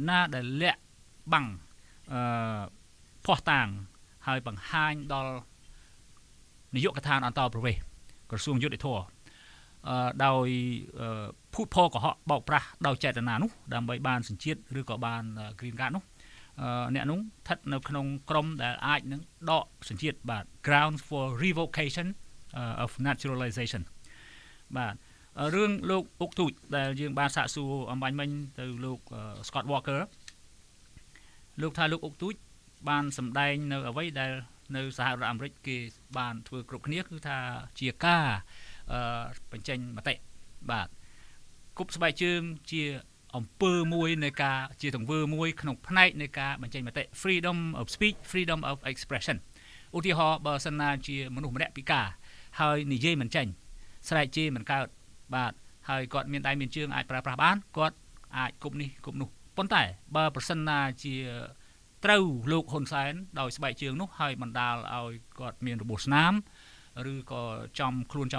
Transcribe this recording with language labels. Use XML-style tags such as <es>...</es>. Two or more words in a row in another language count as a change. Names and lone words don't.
<km>ណាដែលលាក់បាំងភ័ស្តុតាងហើយបង្ហាញដល់នាយកដ្ឋានអន្តរប្រវេសន៍ក្រសួងយុតិធម៌ដោយភូតផលកុហកបោកប្រាស់ដោយចេតនានោះដើម្បីបានសញ្ជាតិឬក៏បាន</km> <en>green card</en> <km>នោះអ្នកនោះស្ថិតនៅក្នុងក្រមដែលអាចនឹងដកសញ្ជាតិបាទ</km> <en>grounds for revocation of naturalization</en> <km>បាទរឿងលោកអុកទូចដែលយើងបាន សាកសួរអំបញ្ញមិញទៅលោក Scott Walker លោកថាលោកអុកទូចបានសម្ដែងនៅអ្វីដែលនៅសហរដ្ឋអាមេរិកគេបានធ្វើគ្រប់គ្នាគឺថាជាការបញ្ចេញមតិបាទគប់ស្បែកជើងជាអំពើមួយនៃការជាទង្វើមួយក្នុងផ្នែកនៃការបញ្ចេញមតិ</km> <en>freedom of speech freedom of expression</en> <km>ឧទាហរណ៍បើសិនណាជាមនុស្សម្នាក់ពិការហើយនិយាយមិនចេញស្រែកជេរមិនកើតបាទហើយគាត់មានដៃមានជើងអាចប្រើប្រាស់បានគាត់អាចគប់នេះគ ប់នោះប៉ុន្តែបើប្រសិនណាជាត្រូវលោកហ៊ុនសែនដោយស្បែកជើងនោះហើយបណ្ដាលឲ្យគាត់មានរបួសស្នាមឬក៏ចំខ្លួនចំ</km>